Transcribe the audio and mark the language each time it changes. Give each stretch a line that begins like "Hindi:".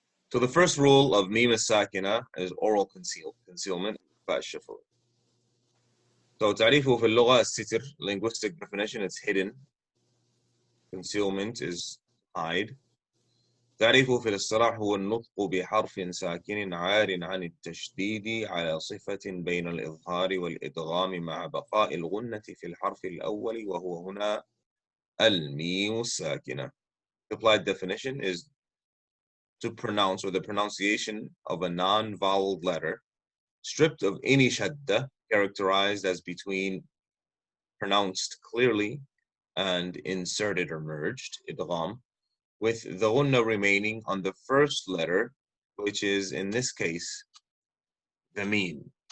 English: So the first rule of meme sakina is oral concealment, al-shafawi. So
Arabic: تعريفه في اللغة الستر,
English: linguistic definition, it's hidden. Concealment is hide.
Arabic: تعريفه في الاصطلاح هو النطق بحرف ساكن عار عن التشديد على صفة بين الإظهار والإدغام مع بقاء الغنة في الحرف الأول وهو هنا الميم الساكنة.
English: The applied definition is to pronounce, or the pronunciation of a non-voweled letter stripped of any shadda, characterized as between pronounced clearly and inserted or merged, idgham, with the gunna remaining on the first letter, which is in this case the meem.